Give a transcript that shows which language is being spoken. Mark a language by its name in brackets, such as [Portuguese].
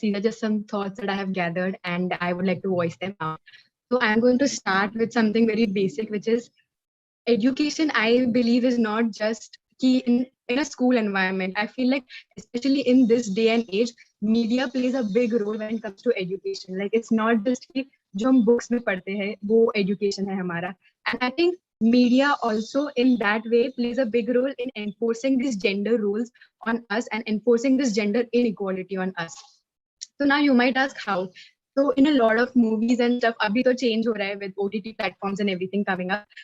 [English] These are just some thoughts that I have gathered, and I would like to voice them out. So, I'm going to start with something very basic, which is education. I believe is not just key in a school environment. I feel like especially in this day and age, media plays a big role when it comes to education. Like it's not just [Hindi] कि जो हम books में पढ़ते हैं वो education है हमारा. [English] And I think media also in that way plays a big role in enforcing these gender rules on us and enforcing this gender inequality on us. So now you might ask how. So in a lot of movies and stuff, [Hindi] abhi to change ho raha hai [English] with OTT platforms and everything coming up.